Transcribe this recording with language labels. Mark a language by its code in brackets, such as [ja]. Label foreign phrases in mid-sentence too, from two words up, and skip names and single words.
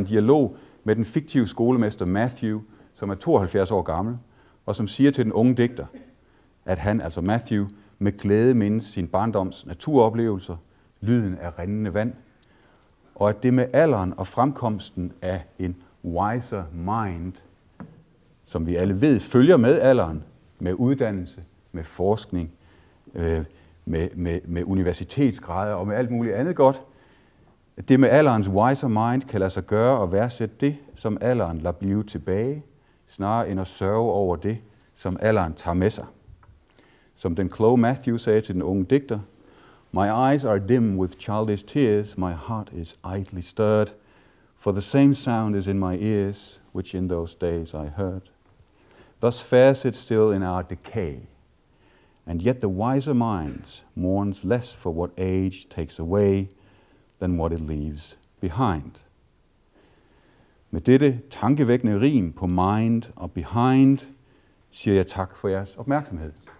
[da] dialog med den fiktive skolemester Matthew, som er 72 år gammel, og som siger til den unge digter, at han, altså Matthew, med glæde mindes sin barndoms naturoplevelser, lyden af rindende vand, og at det med alderen og fremkomsten af en [en] wiser mind, [da] som vi alle ved, følger med alderen, med uddannelse, med forskning, med universitetsgrader og med alt muligt andet godt. Det med alderens [en] wiser mind [da] kan lade sig gøre og værdsætte det, som alderen lader blive tilbage, snarere end at sørge over det, som alderen tager med sig. Som den kloge Matthew sagde til den unge digter, [en] "My eyes are dim with childish tears, my heart is idly stirred, for the same sound is in my ears, which in those days I heard. Thus fares it still in our decay, and yet the wiser mind mourns less for what age takes away than what it leaves behind." [da] Med dette tankevækkende rim på mind og behind, siger jeg tak for jeres opmærksomhed.